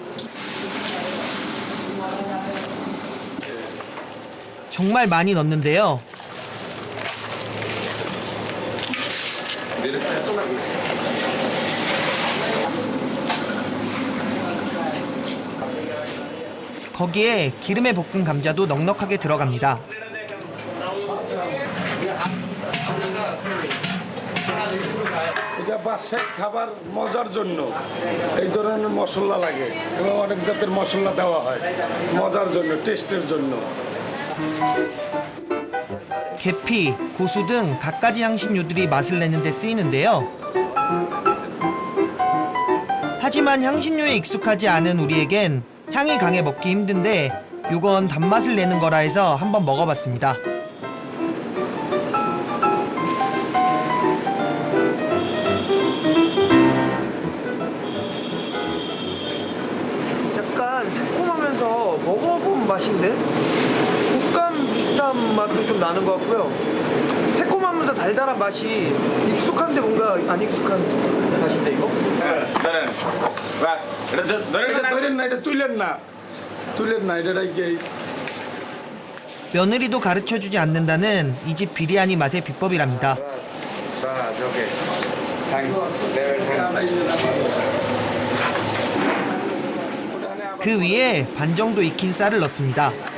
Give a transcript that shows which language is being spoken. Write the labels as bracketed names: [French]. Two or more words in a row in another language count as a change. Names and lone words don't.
[Korean] 정말 많이 넣는데요. 거기에 기름에 볶은 감자도 넉넉하게 들어갑니다. [Bangla] এটা বাসায় খাবার মজার জন্য এই ধরনের মশলা লাগে এবং অনেক জাতের মশলা দেওয়া হয় মজার জন্য টেস্টের জন্য [Korean] 계피, 고수 등 갖가지 향신료들이 맛을 내는 데 쓰이는데요. 하지만 향신료에 익숙하지 않은 우리에겐 향이 강해 먹기 힘든데 요건 단맛을 내는 거라 해서 한번 먹어봤습니다. 약간 새콤하면서 먹어본 맛인데? 곶감 비슷한 맛도 좀 나는 것 같고요. 새콤하면서 달달한 맛이 익숙한데 뭔가 안 익숙한 맛인데 이거? [Bangla] এটা ধরেন না এটা তুলেন না এটা 이게 [Korean] 며느리도 가르쳐주지 않는다는 이 집 비리아니 맛의 비법이랍니다. 그 위에 반 정도 익힌 쌀을 넣습니다.